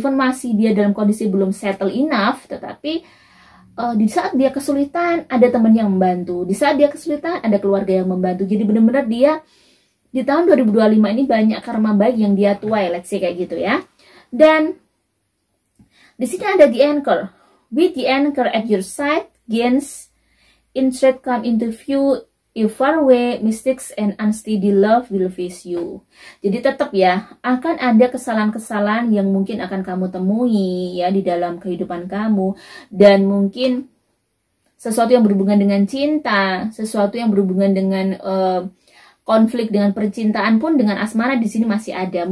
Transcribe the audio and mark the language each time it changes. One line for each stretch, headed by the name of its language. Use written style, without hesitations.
Indonesian: Even masih dia dalam kondisi belum
English: settle enough,
Indonesian: tetapi di saat dia kesulitan ada teman yang membantu. Di saat dia kesulitan ada keluarga yang membantu. Jadi benar-benar dia di tahun 2025 ini banyak karma baik yang dia tuai,
English: let's say
Indonesian: kayak gitu ya. Dan di sini ada
English: the anchor. With the anchor at your side, gains interest come into view. If far away, mistakes and unsteady love will face you.
Indonesian: Jadi tetap ya, akan ada kesalahan-kesalahan yang mungkin akan kamu temui ya di dalam kehidupan kamu. Dan mungkin sesuatu yang berhubungan dengan cinta, sesuatu yang berhubungan dengan konflik dengan percintaan pun, dengan asmara di sini masih ada.